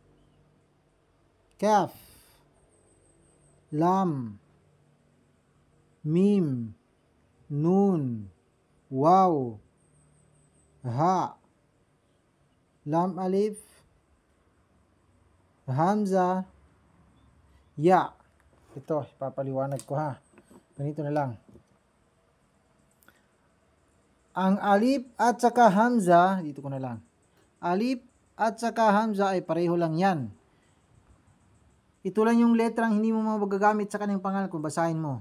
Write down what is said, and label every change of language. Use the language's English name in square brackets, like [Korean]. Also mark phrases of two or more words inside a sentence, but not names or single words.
[Arabic] كاف. لام. ميم، نون، واو، هاء، لام ألف، همزة، ياء. [Filipino] Ito, ipapaliwanag ko ha. Ganito na lang. Ang alif at saka hamza, dito ko na lang. Alif at saka hamza ay pareho lang yan. Ito lang yung letrang hindi mo magagamit sa kanyang pangalan kung basahin mo.